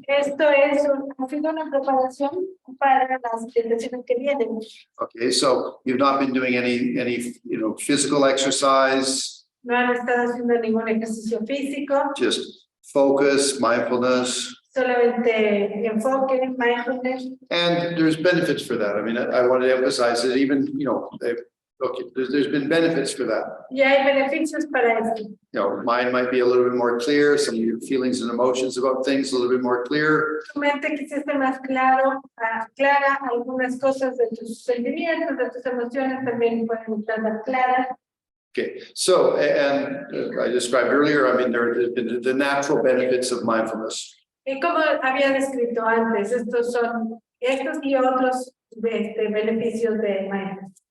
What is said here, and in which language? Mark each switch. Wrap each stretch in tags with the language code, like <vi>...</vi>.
<es>Esto ha sido una preparación para las meditaciones que vienen.</es> <en>Okay, so you've not been doing any physical exercise,</en> <es>No han estado haciendo ningún ejercicio físico,</es> <en>just focus, mindfulness,</en> <es>solamente enfoque, mindfulness.</es> <en>and there's benefits for that. I mean, I wanted to emphasize that even, there's been benefits for that.</en> <es>Y hay beneficios para esto.</es> <en>Mind might be a little bit more clear, some of your feelings and emotions about things a little bit more clear.</en> <es>Tu mente quizás esté más clara, algunas cosas de tus sentimientos, de tus emociones también pueden estar más claras.</es> <en>Okay, so, and I described earlier, I mean, there have been the natural benefits of mindfulness.</en> <es>Y como había descrito antes, estos y otros beneficios de mindfulness.</es>